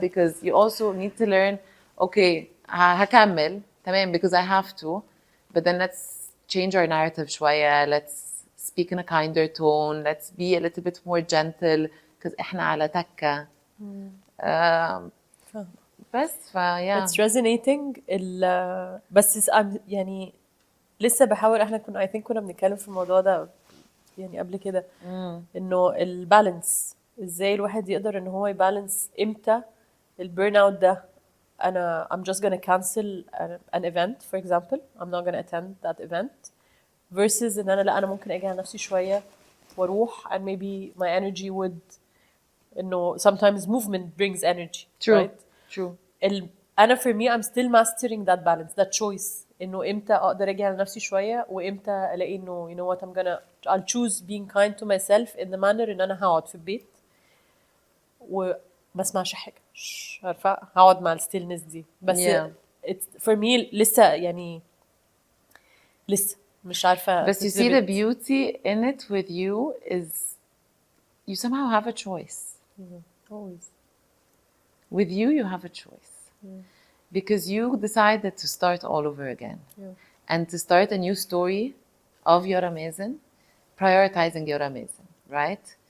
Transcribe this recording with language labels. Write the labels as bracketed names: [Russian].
[English] Because you also need to learn, okay, [Arabic] هكمل تمام [English] because I have to, but then let's change our narrative شوية, let's speak in a kinder tone, let's be a little bit more gentle because [Arabic] احنا على تكة. [English] بس yeah. It's resonating [Arabic] بس يعني لسه بحاول. احنا كنا I think كنا بنتكلم في الموضوع ده يعني قبل كده انه البالانس ازاي الواحد يقدر ان هو يبالانس امتى البيرن اوت ده انا [English] I'm just gonna cancel an event for example, I'm not gonna attend that event, [Arabic] versus ان انا لا انا ممكن اجي على نفسي شوية واروح [English] and maybe my energy would [Arabic] انه [English] sometimes movement brings energy. True. Right? True. أنا for me I'm still mastering that balance, that choice [Arabic] انه امتى اقدر اجي على نفسي شويه وامتى الاقي انه [English] you know what I'll choose being kind to myself [Arabic] in the manner ان انا هقعد في البيت وما اسمعش حاجه عارفه هقعد مع الستيلنس دي بس for me لسه يعني لسه مش عارفه [English] But you see the beauty in it with you is you somehow have a choice. always With you have a choice. Because you decided to start all over again. And to start a new story of your amazing, prioritizing your amazing, right?